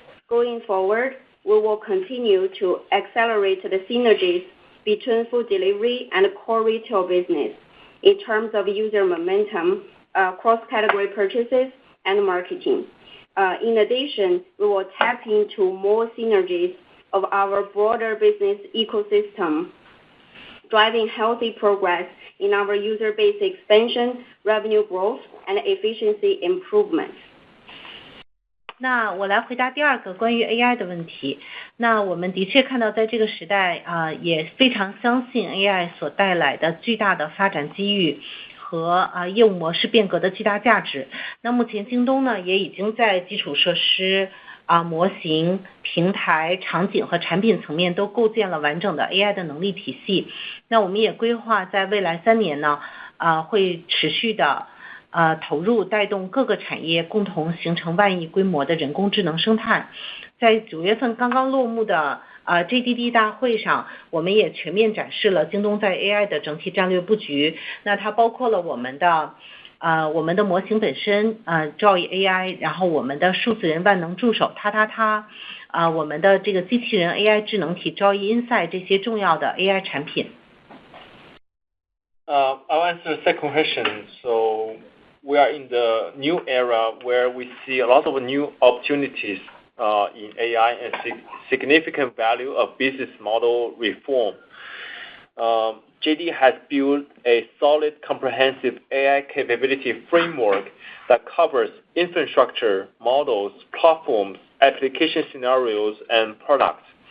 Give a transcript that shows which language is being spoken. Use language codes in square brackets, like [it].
[en] Going forward, we will continue to accelerate the synergies between food delivery and core retail business in terms of user momentum, cross-category purchases, and marketing. In addition, we will tap into more synergies of our broader business ecosystem, driving healthy progress in our user base expansion, revenue growth, and efficiency improvement. [zh] 那我来回答第二个关于 AI 的问题。那我们的确看到在这个时代也非常相信 AI 所带来的巨大的发展机遇和业务模式变革的巨大价值。那目前京东呢也已经在基础设施模型、平台、场景和产品层面都构建了完整的 AI 的能力体系。那我们也规划在未来3年呢会持续的投入带动各个产业共同形成万亿规模的人工智能生态。在9月份刚刚落幕的JDD 大会上，我们也全面展示了京东在 AI 的整体战略布局。那它包括了我们的模型本身Joy AI， 然后我们的数字人万能助手它我们的这个机器人 AI 智能体 Joy Insight 这些重要的 AI 产品。 [en] I'll answer the second question. So we are in the new era where we see a lot of new opportunities in AI and significant value of business model reform. JD has built a solid, comprehensive AI capability framework that covers infrastructure, models, platforms, application scenarios, and products.